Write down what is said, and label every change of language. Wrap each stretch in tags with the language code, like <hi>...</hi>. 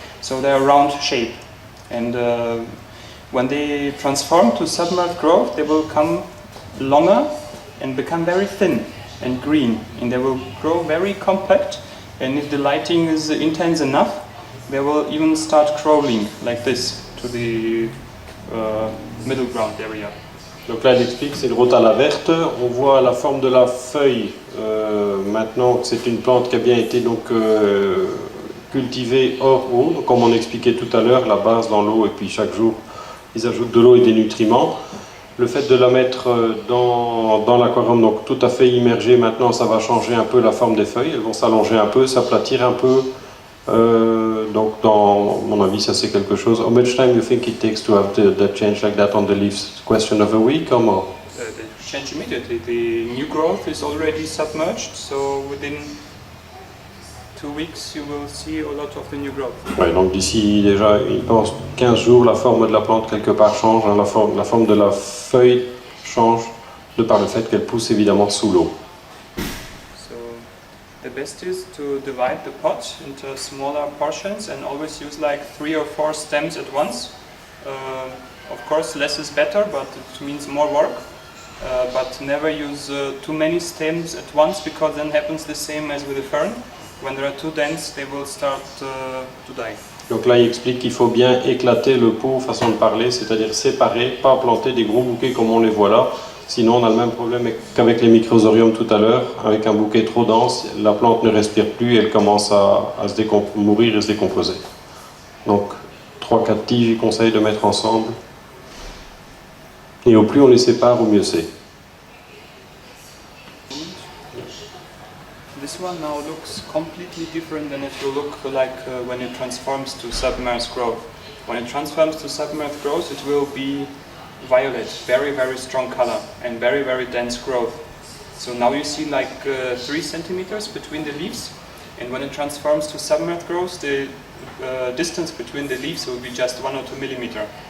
<en>So they are round shape. And when they transform to submerged growth, they will come longer and become very thin and green. And they will grow very compact. And if the lighting is intense enough, they will even start crawling like this to the middle ground area.</en> <fr>Donc là, elle explique, c'est le rotala verte. On voit la forme de la feuille. Maintenant que c'est une plante qui a bien été donc cultivée hors eau. Donc, comme on expliquait tout à l'heure, la base dans l'eau et puis chaque jour, ils ajoutent de l'eau et des nutriments. Le fait de la mettre dans l'aquarium, donc tout à fait immergée, maintenant ça va changer un peu la forme des feuilles, elles vont s'allonger un peu, s'aplatir un peu. Donc dans mon avis, ça c'est quelque chose.</fr> <en>How much time you think it takes to have that change like that on the leaves? Question of a week or more? They change immediately. The new growth is already submerged, so within 2 weeks you will see a lot of the new growth.</en> <fr>Ouais, donc d'ici déjà, il pense 15 jours, la forme de la plante quelque part change, hein, la forme de la feuille change de par le fait qu'elle pousse évidemment sous l'eau.</fr> <en>So the best is to divide the pot into smaller portions and always use like 3 or 4 stems at once. Of course less is better, but it means more work. But never use too many stems at once because then happens the same as with the fern. When they are too dense, they will start to die.</en> <fr>Donc là, il explique qu'il faut bien éclater le pot, façon de parler, c'est-à-dire séparer, pas planter des gros bouquets comme on les voit là. Sinon, on a le même problème qu'avec les microsoriums tout à l'heure. Avec un bouquet trop dense, la plante ne respire plus et elle commence à mourir et se décomposer. Donc, 3-4 tiges, je conseille de mettre ensemble. Et au plus on les sépare, au mieux c'est.</fr> <en>This one now looks completely different than if you look like when it transforms to submerged growth. When it transforms to submerged growth, it will be violet, very strong color and very dense growth. So now you see like 3 centimeters between the leaves, and when it transforms to submerged growth, the distance between the leaves will be just 1 or 2 millimeters.</en>